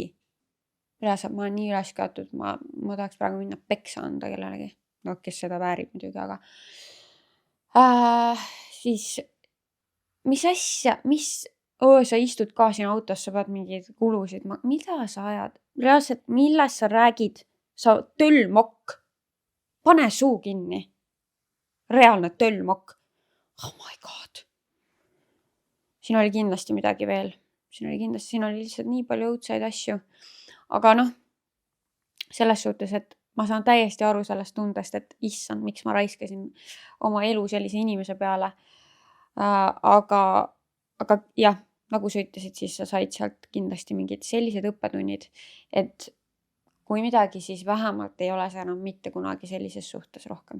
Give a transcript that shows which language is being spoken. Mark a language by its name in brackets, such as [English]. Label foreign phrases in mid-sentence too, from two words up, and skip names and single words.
[Estonian] Ma olen nii üles kaotud, ma tahaks praegu minna peksa anda kellelegi, kes seda väärib muidugi, aga siis mis asja, sa istud ka siin autos, sa pead mingeid kulusid, mida sa ajad? Reaalselt, millest sa räägid? Sa töllmokk, pane suu kinni. Reaalne töllmokk. [English] Oh my god. [Estonian] Siin oli kindlasti midagi veel. Siin oli lihtsalt nii palju õudsaid asju. Aga selles suhtes, et ma saan täiesti aru sellest tundest, et issand, miks ma raiskasin oma elu sellise inimese peale. Aga jah, nagu sa ütlesid, siis sa said sealt kindlasti mingid sellised õppetunnid, et kui midagi, siis vähemalt ei ole see enam mitte kunagi sellises suhtes rohkem.